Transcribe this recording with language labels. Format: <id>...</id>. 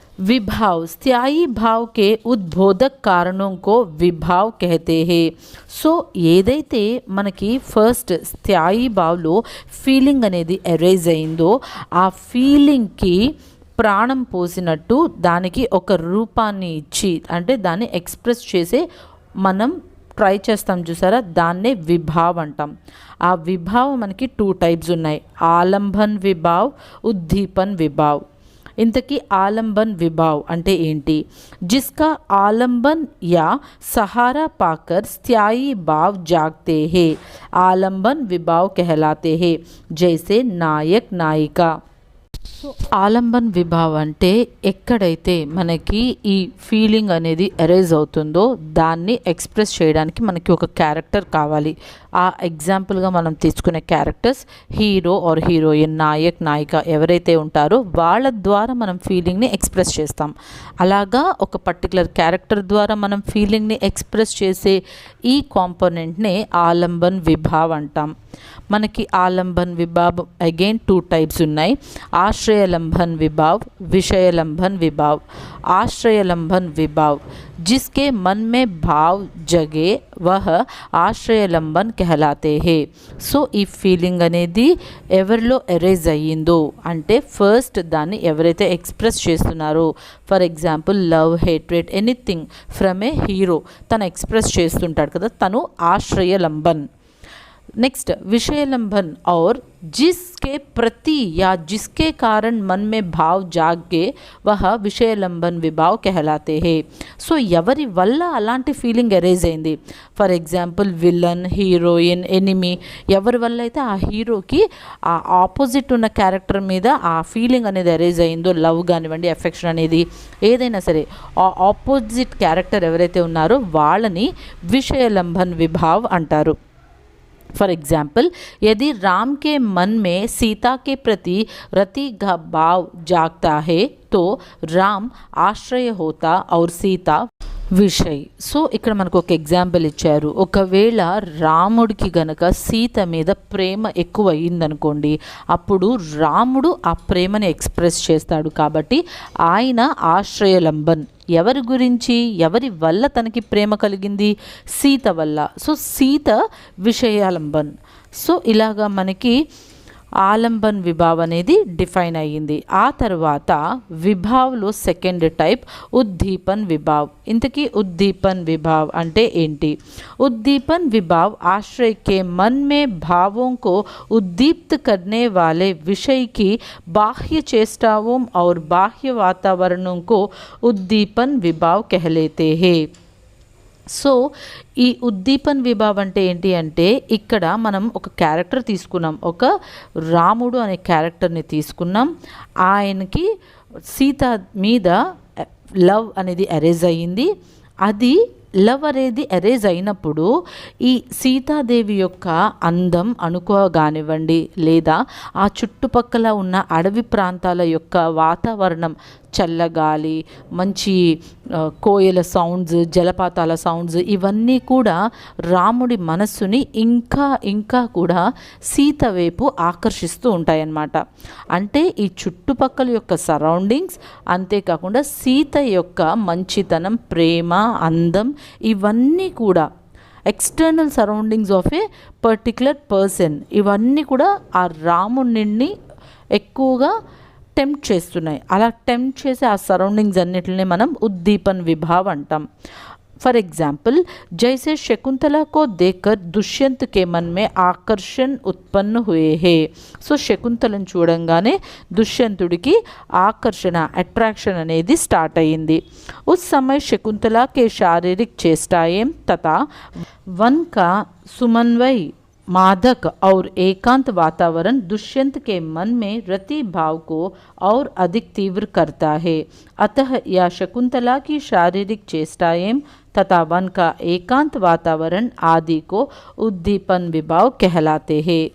<hi>विभाव स्थायी भाव के उद्बोधक कारणों को विभाव कहते हैं.</hi> <te>సో ఏదైతే మనకి ఫస్ట్ స్థాయి భావ్లో ఫీలింగ్ అనేది అరైజ్ అయిందో ఆ ఫీలింగ్కి ప్రాణం పోసినట్టు దానికి ఒక రూపాన్ని ఇచ్చి అంటే దాన్ని ఎక్స్ప్రెస్ చేసే మనం ట్రై చేస్తాం చూసారా, దాన్నే విభావ్ అంటాం. ఆ విభావ్ మనకి 2 టైప్స్ ఉన్నాయి, ఆలంబన్ విభావ్, ఉద్దీపన్ విభావ్. ఇంతకీ ఆలంబన్ విభావ్ అంటే ఏంటి? జిస్కా ఆలంబన్ యా</te> <hi>सहारा पाकर स्थायी भाव जागते हैं आलंबन विभाव कहलाते हैं, जैसे नायक नायिका.</hi> <te>సో ఆలంబన్ విభావ్ అంటే ఎక్కడైతే మనకి ఈ ఫీలింగ్ అనేది ఎరేజ్ అవుతుందో దాన్ని ఎక్స్ప్రెస్ చేయడానికి మనకి ఒక క్యారెక్టర్ కావాలి. ఆ ఎగ్జాంపుల్గా మనం తీసుకునే characters hero or heroine, Naik నాయిక ఎవరైతే ఉంటారో వాళ్ళ ద్వారా మనం ఫీలింగ్ని ఎక్స్ప్రెస్ చేస్తాం. అలాగా ఒక పర్టికులర్ క్యారెక్టర్ ద్వారా మనం ఫీలింగ్ని ఎక్స్ప్రెస్ చేసే ఈ కాంపోనెంట్నే ఆలంబన్ విభావ్ అంటాం. మనకి ఆలంబన్ విభావ్ అగైన్ 2 టైప్స్ ఉన్నాయి, आश्रयलंबन विभाव, विषयलंबन विभाव.</te> <hi>आश्रयलंबन विभाव जिसके मन में भाव जगे वह</hi> <te>ఆశ్రయలంబన్</te> <hi>कहलाते हैं.</hi> <te>సో ఈ ఫీలింగ్ అనేది ఎవరిలో ఎరేజ్ అయ్యిందో అంటే ఫస్ట్ దాన్ని ఎవరైతే ఎక్స్ప్రెస్ చేస్తున్నారో, for example love, hatred, anything from ఏ hero తను ఎక్స్ప్రెస్ చేస్తుంటాడు కదా, తను ఆశ్రయలంబన్.</te> <hi>नेक्स्ट विषयलंबन और जिसके प्रति या जिसके कारण मन में भाव जागे वह विषयलंबन विभाव कहलाते हैं.</hi> <te>సో ఎవరి వల్ల అలాంటి ఫీలింగ్ ఎరేజ్ అయింది, for example villain, heroine, enemy, ఎవరి వల్ల అయితే ఆ హీరోకి ఆ ఆపోజిట్ ఉన్న క్యారెక్టర్ మీద ఆ ఫీలింగ్ అనేది ఎరేజ్ అయిందో, లవ్ కానివ్వండి, ఎఫెక్షన్ అనేది ఏదైనా సరే, ఆ ఆపోజిట్ క్యారెక్టర్ ఎవరైతే ఉన్నారో వాళ్ళని విషయలంబన్ విభావ్ అంటారు.</te> <hi>फॉर एग्जाम्पल यदि राम के मन में सीता के प्रति रति का भाव जागता है तो राम आश्रय होता और सीता</hi> <te>విషయ్. సో ఇక్కడ మనకు ఒక ఎగ్జాంపుల్ ఇచ్చారు, ఒకవేళ రాముడికి గనక సీత మీద ప్రేమ ఎక్కువ అయ్యిందనుకోండి, అప్పుడు రాముడు ఆ ప్రేమని ఎక్స్ప్రెస్ చేస్తాడు. కాబట్టి ఆయన ఆశ్రయలంబన్. ఎవరి గురించి, ఎవరి వల్ల తనకి ప్రేమ కలిగింది? సీత వల్ల. సో సీత విషయాలంబన్. సో ఇలాగా మనకి ఆలంబన్ విభావ్ అనేది డిఫైన్ అయ్యింది. ఆ తర్వాత విభావ్లో సెకండ్ టైప్ ఉద్దీపన్ విభావ్. ఇంతకీ ఉద్దీపన్ విభావ్ అంటే ఏంటి?</te> <hi>उद्दीपन विभाव आश्रय के मन में भावों को उद्दीप्त करने वाले विषय की बाह्य चेष्टाओं और बाह्य वातावरणों को उद्दीपन विभाव कह लेते हैं.</hi> <te>సో ఈ ఉద్దీపన్ విభావ్ అంటే ఏంటి అంటే, ఇక్కడ మనం ఒక క్యారెక్టర్ తీసుకున్నాం, ఒక రాముడు అనే క్యారెక్టర్ని తీసుకున్నాం, ఆయనకి సీత మీద లవ్ అనేది అరేజ్ అయ్యింది. అది లవ్ అనేది అరేజ్ అయినప్పుడు ఈ సీతాదేవి యొక్క అందం అనుకోగానివ్వండి, లేదా ఆ చుట్టుపక్కల ఉన్న అడవి ప్రాంతాల యొక్క వాతావరణం, చల్లగాలి, మంచి కోయల సౌండ్స్, జలపాతాల సౌండ్స్, ఇవన్నీ కూడా రాముడి మనస్సుని ఇంకా కూడా సీత వైపు ఆకర్షిస్తూ ఉంటాయన్నమాట. అంటే ఈ చుట్టుపక్కల యొక్క సరౌండింగ్స్, అంతేకాకుండా సీత యొక్క మంచితనం, ప్రేమ, అందం, ఇవన్నీ కూడా external surroundings of ఏ particular person, ఇవన్నీ కూడా ఆ రాముడిని ఎక్కువగా టెంప్ట్ చేస్తున్నాయి. అలా టెంప్ట్ చేసే ఆ సరౌండింగ్స్ అన్నిటిని మనం ఉద్దీపన్ విభావ్ అంటాం.</te> <hi>फॉर एग्जाम्पल जैसे शकुंतला को देखकर दुष्यंत के मन में आकर्षण उत्पन्न हुए हैं.</hi> <te>సో శకుంతలను చూడంగానే దుష్యంతుడికి ఆకర్షణ, అట్రాక్షన్ అనేది స్టార్ట్ అయ్యింది.</te> <hi>उस समय शकुंतला के शारीरिक चेष्टाएं तथा वन का सुमन्वय, मादक और एकांत वातावरण दुष्यंत के मन में रति भाव को और अधिक तीव्र करता है. अतः यह शकुंतला की शारीरिक चेष्टाएं तथा वन का एकांत वातावरण आदि को उद्दीपन विभाव कहलाते हैं.</hi>